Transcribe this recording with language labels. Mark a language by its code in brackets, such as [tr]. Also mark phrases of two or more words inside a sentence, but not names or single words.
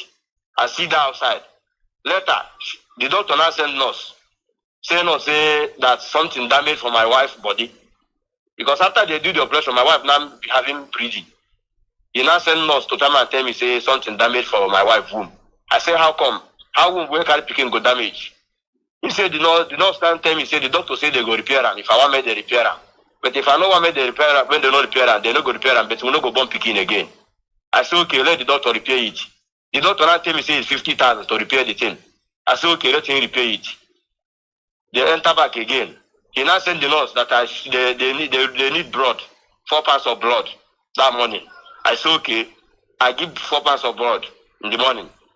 [pcm] I sit down outside. Later, the doctor now send nurse. Say that something damaged for my wife's body. Because after they do the operation, my wife now having bleeding. He now send nurse to come and tell me say something damaged for my wife's womb. I say, how come? How womb where carry pikin go damage? He said the nurse can't tell me, say the doctor say they go repair am. If I want me they repair am. But if I know want me they repair am, when they no repair am, they no go repair am, but we no go born pikin again. I say, okay, let the doctor repair it. The doctor now tell me say it's 50,000 to repair the thing. I say, okay, let him repair it. They enter back again. He now send the nurse that they need blood, 4 pounds of blood that morning. I say, okay, I give 4 pounds of blood in the morning.